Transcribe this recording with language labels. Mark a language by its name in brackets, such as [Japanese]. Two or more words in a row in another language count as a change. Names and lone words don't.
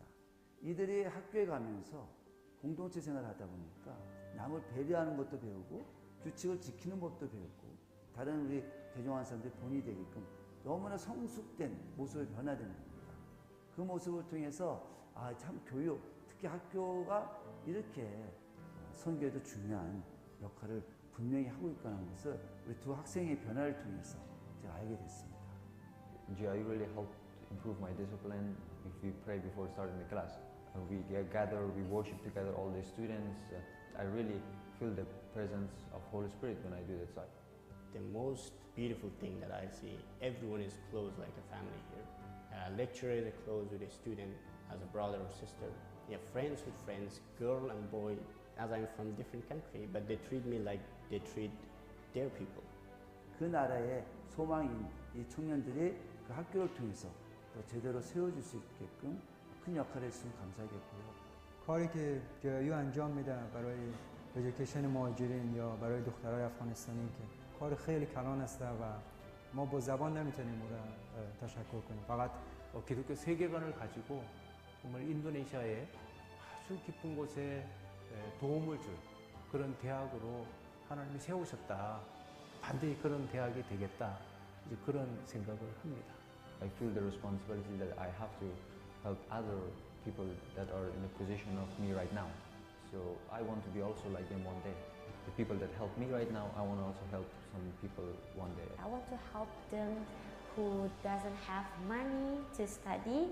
[Korean] 이들이 학교에 가면서 공동체 생활을 하다 보니까 남을 배려하는 것도 배우고 규칙을 지키는 법도 배우고 다른 우리 개종한 사람들이 본이 되게끔 너무나 성숙된 모습을 변화되는 겁니다. 그 모습을 통해서 참 교육, 특히 학교가 이렇게 선교에도 중요한 역할을 분명히 하고 있다는 것을 우리 두 학생의 변화를 통해서 제가 알게 됐습니다. [English] GIU really helped improve my discipline. If we pray before starting the class, we gather, we worship together, all the students. I really feel the presence of Holy Spirit when I do that side. The most beautiful thing that I see, everyone is close like a family here. Lecturers are close with a student as a brother or sister. Yeah, friends with friends, girl and boy. As I'm from different country, but they treat me like they treat their people. [Korean] 그 나라의 소망인 이 청년들이 그 학교를 통해서 또 제대로 세워줄 수 있게끔 큰 역할을 했으면 감사하겠고요. [Persian] کاری که جی‌آی‌یو انجام میده برای ادویکیشن مهاجرین یا برای دخترای افغانستانی که کار خیلی کلان است و ما با زبان نمیتونیم اون را تشکر کنیم. فقط [Korean] 기독교 세계관을 가지고 정말 인도네시아의 아주 깊은 곳에 도움을 줄 그런 대학으로 하나님이 세우셨다. 반드시 그런 대학이 되겠다. 이제 그런 생각을 합니다. [English] I feel the responsibility that I have to help other people that are in a position of me right now. So I want to be also like them one day. The people that help me right now, I want to also help some people one day. I want to help them who doesn't have money to study.